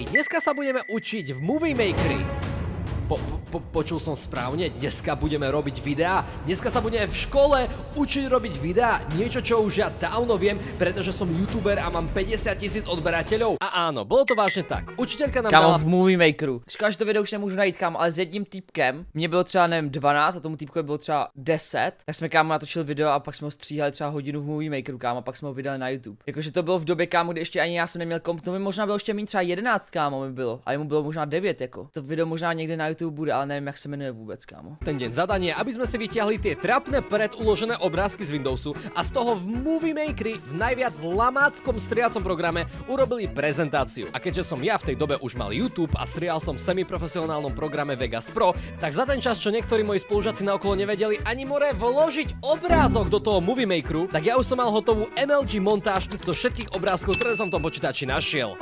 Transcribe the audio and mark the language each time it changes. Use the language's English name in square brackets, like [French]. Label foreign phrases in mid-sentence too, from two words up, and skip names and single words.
[Slovak] Dneska sa budeme učiť v Movie Makeri. Počul som správne, dneska budeme robiť videá. Dneska sa budeme v škole učiť robiť videá. Niečo, čo už ja dávno viem, pretože som youtuber a mám 50 000 odberateľov. A áno, bolo to vážne tak. Učiteľka nám dala... v Movie Makeru. [Czech] Škoda, že to video už nemůžu najít, kámo, ale s jedním týpkem, mně bylo třeba, nevím, 12 a tomu týpkovi bylo třeba 10, tak jsme, kámo, natočili video a pak jsme ho stříhali třeba hodinu v Movie Makeru, kámo, a pak jsme ho vydali na YouTube. Jakože to bylo v době, kámo, kdy ještě ani já jsem neměl komp, to mi možná bylo ještě mít třeba 11, kámo, mi bylo, a jemu bylo možná 9, jako. To video možná někde na YouTube bude, ale nevím, jak se jmenuje vůbec, kámo. [Slovak] Ten deň zadanie, aby sme si vyťahli tie trapné preduložené obrázky z Windowsu a z toho v Movie Makeri v najviac lamáckom striacom programe urobili prezentáciu. A keďže som ja v tej dobe už mal YouTube a strial som v semiprofesionálnom programe Vegas Pro, tak za ten čas, čo niektorí moji spolužiaci naokolo nevedeli ani more vložiť obrázok do toho Movie Makeru, tak ja už som mal hotovú MLG montáž zo všetkých obrázkov, ktoré som v tom počítači našiel.